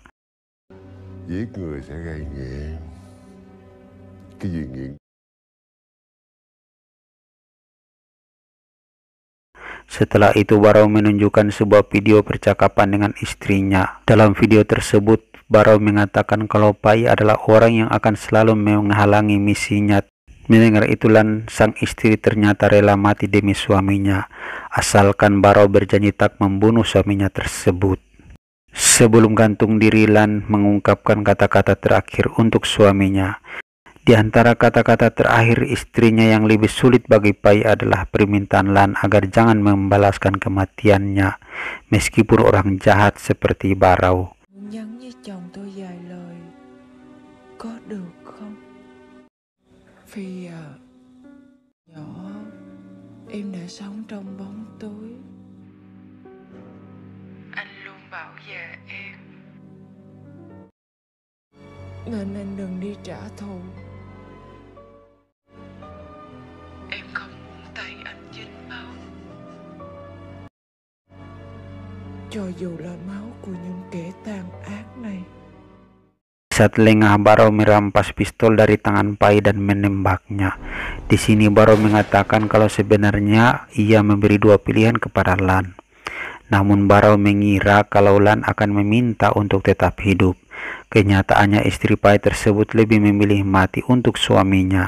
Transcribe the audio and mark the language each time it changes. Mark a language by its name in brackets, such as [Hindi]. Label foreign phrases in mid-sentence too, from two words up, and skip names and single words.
[Vietnamese] Giết người sẽ gây nghiện. Cái gì nghiện? [Indonesian] Setelah itu Barau menunjukkan sebuah video percakapan dengan istrinya. Dalam video tersebut Barau mengatakan kalau Pai adalah orang yang akan selalu menghalangi misinya. Mendengar itu sang istri ternyata rela mati demi suaminya, asalkan Barau berjanji tak membunuh suaminya tersebut. Sebelum gantung diri, Lan mengungkapkan kata-kata terakhir untuk suaminya. Di antara kata-kata terakhir istrinya yang lebih sulit bagi Pai adalah permintaan Lan agar jangan membalaskan kematiannya, meskipun orang jahat seperti Barau. [Vietnamese] Nhắn với chồng tôi vài lời, có được không? Phi à, nhỏ em đã sống trong bóng tối. Anh luôn bảo vệ em, nên anh đừng đi trả thù. Em không muốn tay anh dính máu, cho dù là máu của những kẻ tàn ác này. [Indonesian] saat lengah Barau merampas pistol dari tangan Pai dan menembaknya. Di sini Barau mengatakan kalau sebenarnya ia memberi dua pilihan kepada Lan. Namun Barau mengira kalau Lan akan meminta untuk tetap hidup. Kenyataannya istri Pai tersebut lebih memilih mati untuk suaminya.